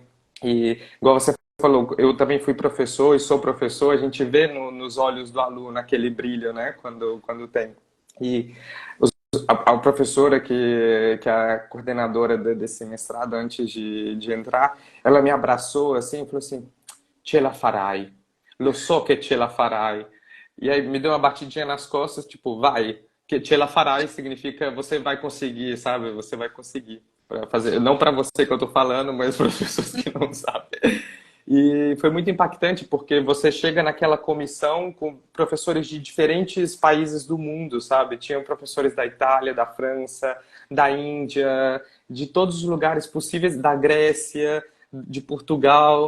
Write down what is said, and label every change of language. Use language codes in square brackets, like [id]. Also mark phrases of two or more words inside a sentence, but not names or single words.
[pt] E igual você falou, eu também fui professor e sou professor, a gente vê nos olhos do aluno aquele brilho, né? Quando tem. E a professora que é a coordenadora desse mestrado antes de entrar, ela me abraçou assim e falou assim: [it] "Ce la farai. Lo so che ce la farai." [pt] E aí me deu uma batidinha nas costas, tipo, vai. Que [it] ce la farai [pt] significa você vai conseguir, sabe? Você vai conseguir. Pra fazer, não para você que eu tô falando, mas para as pessoas que não sabem. E foi muito impactante porque você chega naquela comissão com professores de diferentes países do mundo, sabe? Tinham professores da Itália, da França, da Índia, de todos os lugares possíveis, da Grécia, de Portugal.